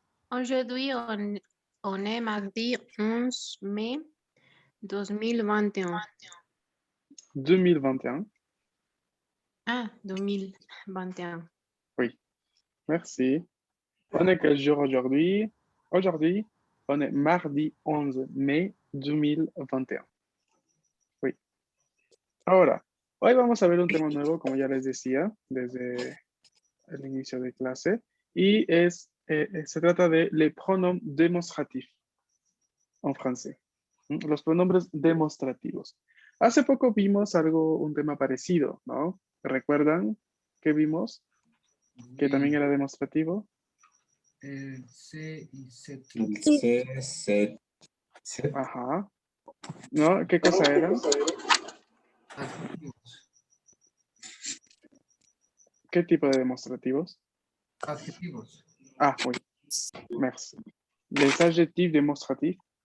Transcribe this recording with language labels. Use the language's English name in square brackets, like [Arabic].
[French] Aujourd'hui, on est mardi 11 mai 2021. 2021. Ah, 2021. Oui, merci. On est quel jour aujourd'hui? Aujourd'hui, on est mardi 11 mai 2021. Oui. [Spanish] Ahora, hoy vamos a ver un tema nuevo, como ya les decía, desde el inicio de clase, y se trata de [French] les pronoms démonstratifs [Spanish] en francés. Los pronombres demostrativos. Hace poco vimos un tema parecido, ¿no? ¿Recuerdan que vimos? Que también era demostrativo. El C y Z. El C, C. Ajá. ¿No? ¿Qué cosa eran? Adjetivos. ¿Qué tipo de demostrativos? Adjetivos. [French] Ah, oui. Merci. Les adjectifs démonstratifs.